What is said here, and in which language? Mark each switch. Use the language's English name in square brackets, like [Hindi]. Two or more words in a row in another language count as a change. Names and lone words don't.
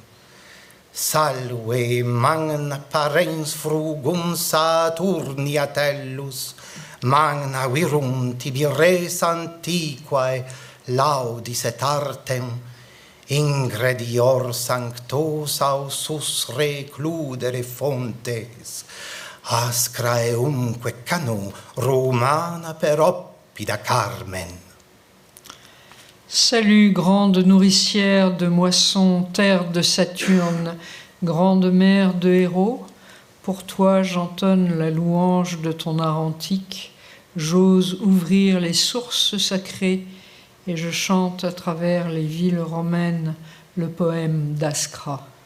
[Latin] Salve magna parens frugum Saturni Atellus, magna virum tibi res antiquae laudis et artem, ingredior sanctos ausus recludere fontes, ascraeumque cano Romana per oppida Carmen. [French] Salut, grande nourricière de moissons, terre de Saturne, grande mère de héros, pour toi j'entonne la louange de ton art antique, j'ose ouvrir les sources sacrées et je chante à travers les villes romaines le poème d'Ascra.